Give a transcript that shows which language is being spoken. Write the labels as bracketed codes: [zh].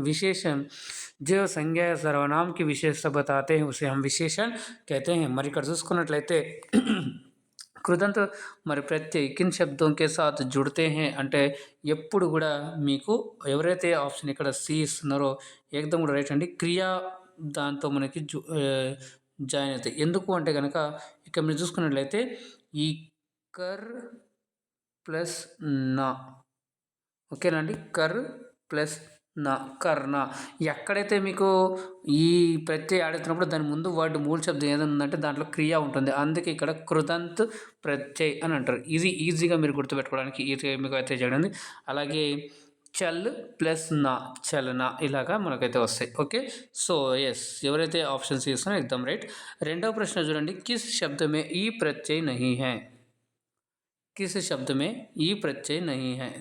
[hi] विशेषण जो संज्ञा या सर्वनाम की विशेषता बताते हैं उसे हम विशेषण कहते हैं. [te] మరి ఇక్కడ చూసుకున్నట్లయితే కృతంత మరి [hi] ప్రత్యయ కిన్ శబ్దం కే సాత్ జుడితే హే [te] అంటే ఎప్పుడు కూడా మీకు ఎవరైతే ఆప్షన్ ఇక్కడ సి ఇస్తున్నారో ఏకదం కూడా రైట్ అండి. క్రియా దాంతో మనకి జాయిన్ అవుతాయి. ఎందుకు అంటే కనుక ఇక్కడ మీరు చూసుకున్నట్లయితే ఈ కర్ ప్లస్ నా, ఓకేనండి, కర్ ప్లస్ నా, కర్ణ. ఎక్కడైతే మీకు ఈ ప్రత్యయ ఆడుతున్నప్పుడు దాని ముందు వర్డ్ మూల శబ్దం ఏదైనా ఉందంటే దాంట్లో క్రియ ఉంటుంది. అందుకే ఇక్కడ కృతంత్ ప్రత్యయ్ అని అంటారు. ఇది ఈజీగా మీరు గుర్తుపెట్టుకోవడానికి ఈజీగా మీకు అయితే చేయడం. అలాగే చల్ ప్లస్ నా, చలన, ఇలాగా మనకైతే వస్తాయి. ఓకే, సో ఎస్ ఎవరైతే ఆప్షన్స్ ఇస్తున్నారో ఎగ్దమ్ రైట్. రెండవ ప్రశ్న చూడండి. [hi] కిస్ శబ్దమే ఈ ప్రత్యయ నహీ హై? किस शब्द में ई प्रत्यय नहीं है?